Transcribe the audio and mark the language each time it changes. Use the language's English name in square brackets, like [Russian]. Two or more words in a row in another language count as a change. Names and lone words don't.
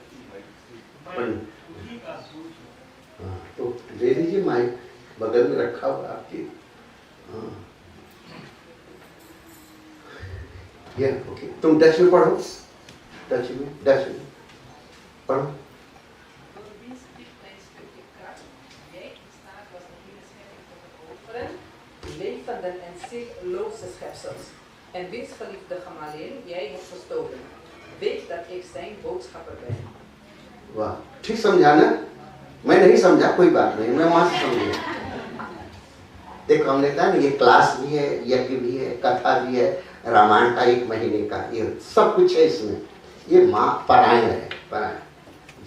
[Hindi] तो ले लीजिए माइक, बगल में रखा हुआ आपके। ये ओके, तुम डच में पढ़ो, डच में पढ़ो। [Dutch] Levenden en zieloze schepsels. En wees geliefde Gamaliel, jij hebt gestolen. Weet dat ik zijn boodschapper ben. [Hindi] वाह, ठीक समझा ना? मैं नहीं समझा, कोई बात नहीं, मैं वहां से समझ गया। देखो हमने कहा ना, ये क्लास भी है, यज्ञ भी है, कथा भी है, रामायण का 1 महीने का, ये सब कुछ है इसमें। ये माँ परायण है, परायण।